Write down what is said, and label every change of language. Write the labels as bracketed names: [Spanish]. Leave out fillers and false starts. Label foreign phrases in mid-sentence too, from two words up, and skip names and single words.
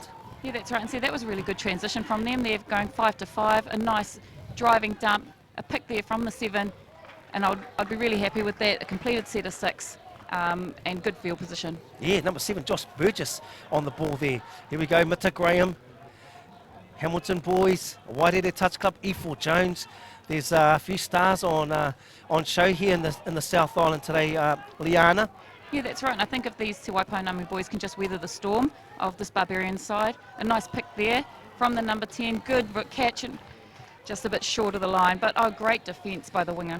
[English] Yeah, that's right. And see, that was a really good transition from them. They're going 5 to 5, a nice driving dump, a pick there from the 7, and I'd be really happy with that. A completed set of 6. And good field position. Yeah, number 7, Josh Burgess on the ball there. Here we go, Mita Graham, Hamilton boys, Waitere Touch Club, E4 Jones. There's a few stars on show here in the South Island today, Liana. Yeah, that's right, and I think if these Te Waipounamu boys can just weather the storm of this Barbarian side, a nice pick there from the number 10, good catch, and just a bit short of the line, but great defence by the winger.